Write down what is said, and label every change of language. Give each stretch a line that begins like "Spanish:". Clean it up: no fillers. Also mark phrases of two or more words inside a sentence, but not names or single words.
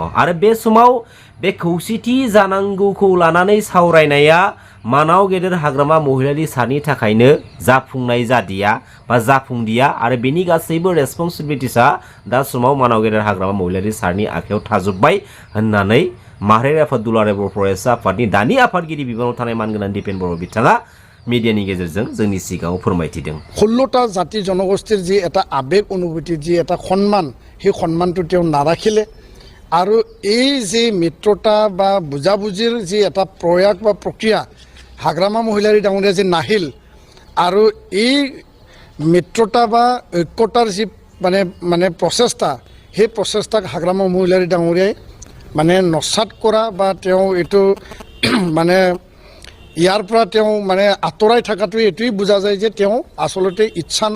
Bodo: आरो बे समाव बे खौसेथि जानांगौखौ लानानै सावरायनाया मानाव गेदेर हाग्रामा महिलारि सारनि थाखायनो जाफुंनाय जादिया बा जाफुंदिया आरो बेनि गासैबो रेसपन्सिबिलिटिसा दा समाव मानाव गेदेर हाग्रामा महिलारि सारनि आखायाव थाजोब्बाय होननानै माहारियारि आफाद दुलाराय बर' फरायसा आफादनि दानि आफादगिरि बिबानाव थानाय मानगोनां दिपेन बर' बिथाङा मिडियानि गेजेरजों जोंनि सिगाङाव फोरमायथिदों।
Assamese: 16টা জাতি জনগোষ্ঠীৰ যি এটা আবেগ অনুভূতি যি এটা সন্মান সেই সন্মানটো তেওঁ নাৰাখিলে আৰু এই যে মিত্ৰতা বা বুজাবুজিৰ যি এটা প্ৰয়াস বা প্ৰক্ৰিয়া হাগ্ৰামা মহিলাৰী ডাঙৰীয়া যে নাহিল আৰু এই মিত্ৰতা বা ঐক্যতাৰ যি মানে প্ৰচেষ্টা সেই প্ৰচেষ্টাক হাগ্ৰামা মহিলাৰী ডাঙৰীয়াই মানে নস্যাৎ কৰা বা তেওঁ এইটো মানে ইয়াৰ পৰা তেওঁ মানে আঁতৰাই থকাটোৱে এইটোৱেই বুজা যায় যে তেওঁ আচলতে ইচ্ছা নাই।